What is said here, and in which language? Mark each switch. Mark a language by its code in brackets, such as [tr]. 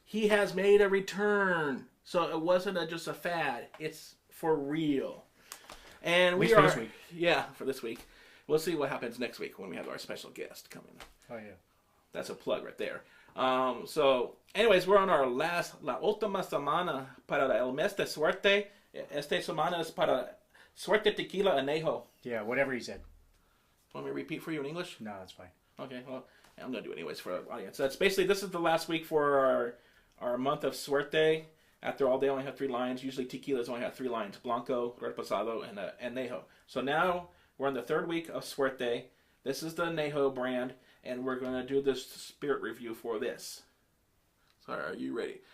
[en] He has made a return. So it wasn't just a fad. It's for real. And we are... for this week. Yeah, for this week. We'll see what happens next week when we have our special guest coming. Oh, yeah. That's a plug right there. So, anyways, we're on our last... [es] La última semana para el mes de suerte. Esta semana es para Suerte Tequila Anejo. [en] Yeah, whatever he said. Want me to repeat for you in English? No, that's fine. Okay, well, I'm going to do it anyways for our audience. That's basically, this is the last week for our month of Suerte. After all, they only have 3 lines. Usually tequilas only have 3 lines. Blanco, Reposado, and Anejo. So now we're in the 3rd week of Suerte. This is the Anejo brand, and we're going to do this spirit review for this. So are you ready?